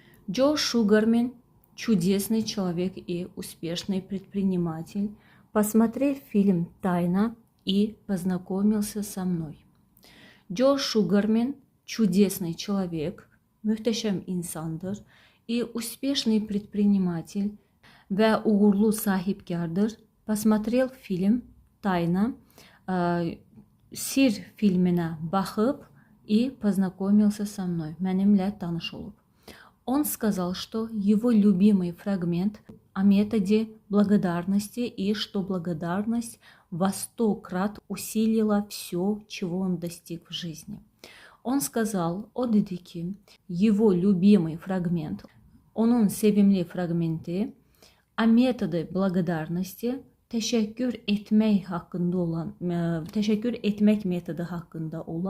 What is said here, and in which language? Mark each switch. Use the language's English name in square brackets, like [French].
[Russian] Джо Шугарман, чудесный человек и успешный предприниматель, посмотрел фильм «Тайна» и познакомился со mной. Джо Шугарман, чудесный человек, [Azerbaijani] möhtəşəm insandır, [Russian] успешный предприниматель [Azerbaijani] və uğurlu sahibkardır. [Russian] Посмотрел фильм «Тайна», [Azerbaijani] Sir filminə baxıb [Russian] познакомился со mной, [Azerbaijani] mənimlə tanış olub. [Russian] Он сказал, что его любимый фрагмент о методе благодарности и что благодарность во 100 крат усилила все, чего он достиг в жизни. Он сказал, [Azerbaijani] o dedi ki, [Russian] его любимый фрагмент, [Azerbaijani] onun sevimli fragmenti [Russian] о методе благодарности, [Azerbaijani] təşəkkür etmək haqqında olan, təşəkkür etmək metodu haqqında